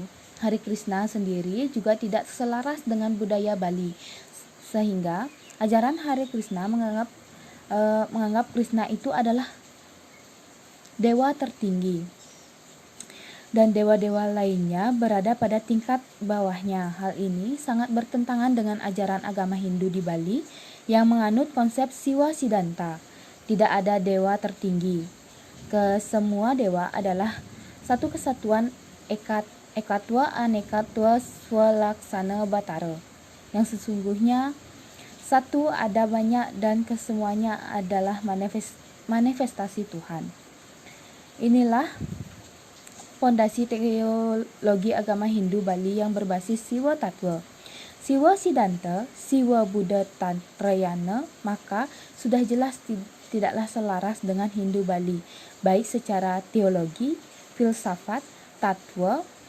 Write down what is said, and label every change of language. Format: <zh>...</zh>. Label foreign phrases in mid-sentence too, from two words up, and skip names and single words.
<id>Hare Krishna sendiri juga tidak selaras dengan budaya Bali, sehingga ajaran Hare Krishna menganggap Krishna itu adalah dewa tertinggi, dan dewa-dewa lainnya berada pada tingkat bawahnya. Hal ini sangat bertentangan dengan ajaran agama Hindu di Bali yang menganut konsep Siwa Siddhanta. Tidak ada dewa tertinggi. Kesemua dewa adalah satu kesatuan</id> <kaw>ekatwa anekatwa swalaksana batara,</kaw> <id>yang sesungguhnya satu ada banyak dan kesemuanya adalah manifestasi Tuhan. Inilah fondasi teologi agama Hindu Bali yang berbasis Siwa Tattva, Siwa Siddhanta, Siwa Buddha Tantrayana, maka sudah jelas tidaklah selaras dengan Hindu Bali, baik secara teologi, filsafat, tattva,</id>